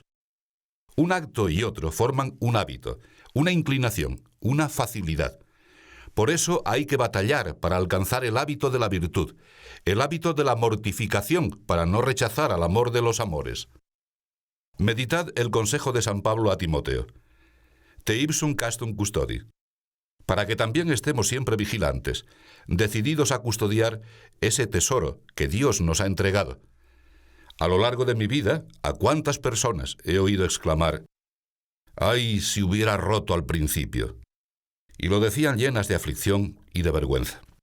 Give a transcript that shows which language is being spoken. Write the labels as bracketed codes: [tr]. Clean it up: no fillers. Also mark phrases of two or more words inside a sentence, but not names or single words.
[es] Un acto y otro forman un hábito, una inclinación, una facilidad. Por eso hay que batallar para alcanzar el hábito de la virtud, el hábito de la mortificación para no rechazar al amor de los amores. Meditad el consejo de San Pablo a Timoteo. [la] Te ipsum castum custodi. [es] Para que también estemos siempre vigilantes, decididos a custodiar ese tesoro que Dios nos ha entregado. A lo largo de mi vida, ¿a cuántas personas he oído exclamar: ¡ay, si hubiera roto al principio! Y lo decían llenas de aflicción y de vergüenza.